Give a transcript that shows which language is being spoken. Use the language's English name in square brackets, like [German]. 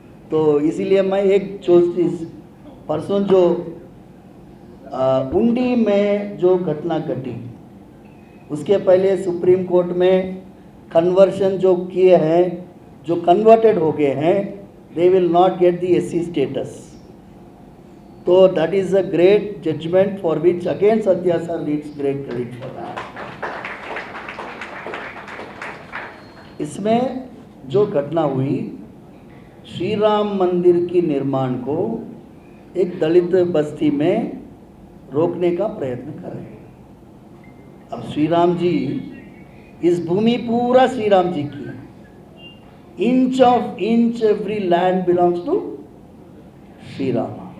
[Hindi] तो इसीलिए मैं एक चीज़, परसों जो उंडी में जो घटना घटी, उसके पहले सुप्रीम कोर्ट में कन्वर्शन जो किए हैं, जो कन्वर्टेड हो गए हैं, [English] they will not get the SC status. So that is a great judgment for which again Satya sir needs great credit for that. [Hindi] इसमें जो घटना हुई, श्री राम मंदिर की निर्माण को एक दलित बस्ती में रोकने का प्रयत्न कर रहे हैं। अब श्री राम जी, इस भूमि पूरा श्री राम जी की है, [English] Inch of inch every land belongs to Shri Ram.